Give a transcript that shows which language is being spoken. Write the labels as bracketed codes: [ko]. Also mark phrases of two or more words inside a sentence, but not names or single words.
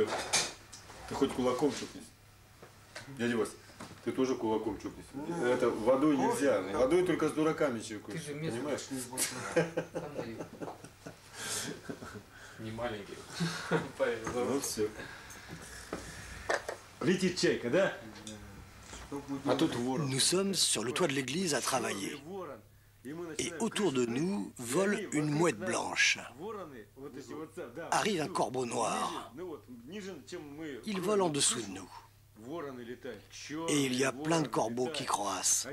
[ru] Ты хоть кулаком чукнись. Дядя Вась, ты тоже кулаком чукнись. Это водой нельзя. Водой только с дураками чукаешь. Ты же понимаешь? Не маленький. Ну все. Летит чайка, да? [fr] Nous sommes sur le toit de l'église à travailler. Et autour de nous vole une mouette blanche. Arrive un corbeau noir. Il vole en dessous de nous. Et il y a plein de corbeaux qui croassent.